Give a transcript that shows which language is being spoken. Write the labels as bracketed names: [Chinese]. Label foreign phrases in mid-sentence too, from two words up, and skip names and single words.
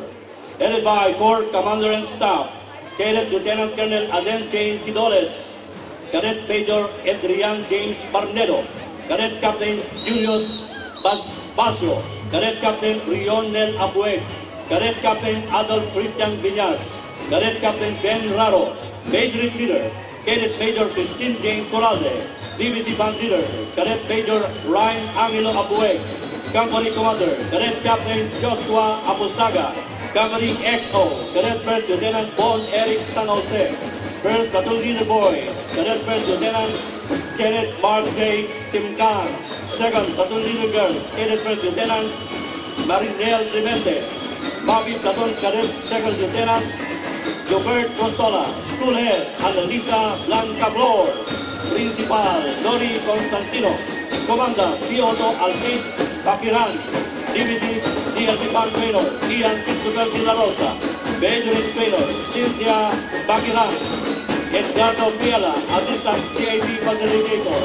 [English] Headed by Corps Commander and Staff, Cadet Lieutenant Colonel Aden Jane Quidoles, Cadet Major Adrian James Barnedo, Cadet Captain Julius Basio, Cadet Captain Rionel Abueg, Cadet Captain Adolf Christian Viñas, Cadet Captain Ben Raro, Major Leader, Cadet Major Christine Jane Coralde, DVC Band Leader, Cadet Major Ryan Angelo Abueg, Company Commander, Cadet Captain Joshua Abusaga, Company XO, Cadet First Lieutenant Bon Eric San Jose, First Platoon Leader Boys, Cadet First Lieutenant Kenneth Mark J. Timkan, Second Platoon Leader Girls, Cadet First Lieutenant Marinel Demente, Bobby Platoon Cadet Second Lieutenant Gilbert Rosola, School Head Annalisa Blanca Blor, Principal Lori Constantino, Commander Piotr Alcid Bakiran, DVC DLC Band Trainer Ian Christopher de la Rosa, Majorist Trainer Cynthia Bakiran, Edgardo Piala, Assistant CIT Facilitator.